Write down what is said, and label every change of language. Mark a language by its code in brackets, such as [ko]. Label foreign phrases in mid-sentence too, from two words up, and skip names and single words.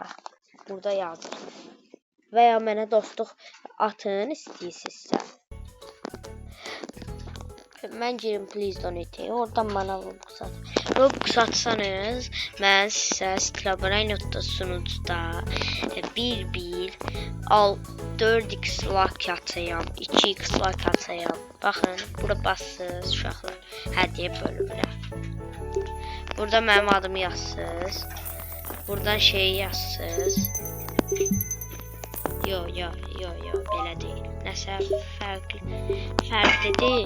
[az] Burada yazır. Və ya mənə dostluq atın istəyirsinizsə. Mən girim [en] please donate-ə. [az] Oradan mənə Robux at. Robux atsanız, mən sizə Straborino sunucuda 4x like atayam, 2x like atayam. Baxın, bura bassınız uşaqlar. Hədiyyə bölümünə. Burada mənim adımı yazsınız. Buradan şeyi yazsınız. Yo, belə deyil. Nəsə fərqli deyil.